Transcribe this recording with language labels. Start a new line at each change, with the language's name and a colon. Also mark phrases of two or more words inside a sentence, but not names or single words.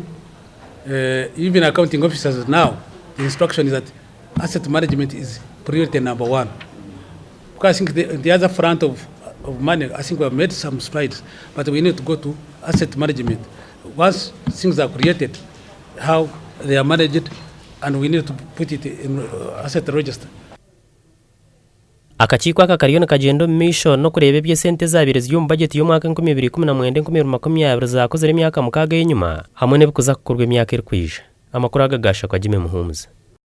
English: Even accounting officers now, the instruction is that asset management is priority number 1. Because I think the other front of money, I think we have made some strides, but we need to go to asset management. Once things are created, how they are managed, and we need to put it in asset register.
Nyankole: Akakiiko aka kariyo nakagenda mu misho no kureba ebye sente zabire z'yo mu budget y'omwaka 2019-2020 zakozere emyaka 6 yenyuma hamwe n'ebikuza kukorwa emyaka eri kwija. Amakuru agagasha kwa Jimmy Muhumuza.